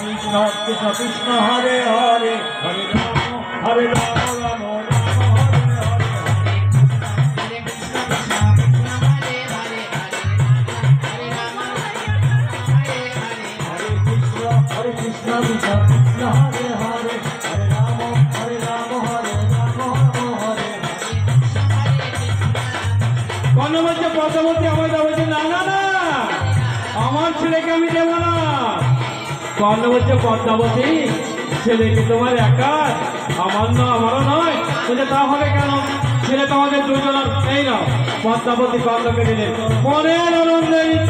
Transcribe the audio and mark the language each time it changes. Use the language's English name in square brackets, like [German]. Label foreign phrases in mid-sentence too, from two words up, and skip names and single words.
[Sanskrit] কৃষ্ণ কৃষ্ণ কৃষ্ণ হরে হরে হরে রাম রাম রাম হরে हरे कृष्ण कृष्ण कृष्ण हरे हरे हरे राम हरे राम हरे [Hindi] कौन बच्चे पद्मावती हमारे बच्चे ना ना ना [Bangla] আমার ছেলেকে আমি দেব না কর্ণ বলছে পদ্মাবতী ছেলেকে তোমার একা আমার না আমারও নয় বলছে তাহলে কেন ছেলে তোমাদের দুজনের এই না পদ্মাবতী কর্ণকে দিলেন মনের আনন্দে নৃত্য